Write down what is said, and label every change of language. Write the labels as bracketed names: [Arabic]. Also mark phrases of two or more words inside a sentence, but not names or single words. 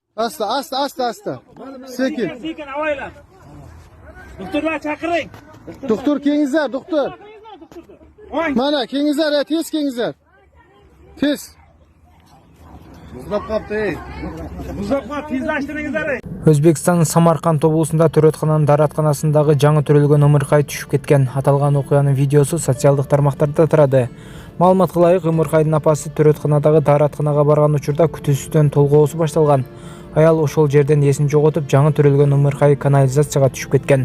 [Uzbek] Asta. Sekin. Sekin avaylar. Doktorlar chaqiring. Doktor kengizler, doktor. Mana kengizler, tez kengizler. Tez. Muzlab qoldi. Tezlashtiringizlar. [Kyrgyz] Өзбекстанның Самарқанд облысында төрөткананын дааратканасындагы жаңы төрөлгөн ымыркай түшүп кеткен. Аталган окуянын видеосу социалдык тармактарда тарады. Маалыматка ылайык, ымыркайдын апасы төрөтканадагы дааратканага барган учурда күтүүсүздөн толгоосу башталган. Аял ошол жерден эсин жоготуп, жаңы төрөлгөн ымыркай канализацияга түшүп кеткен.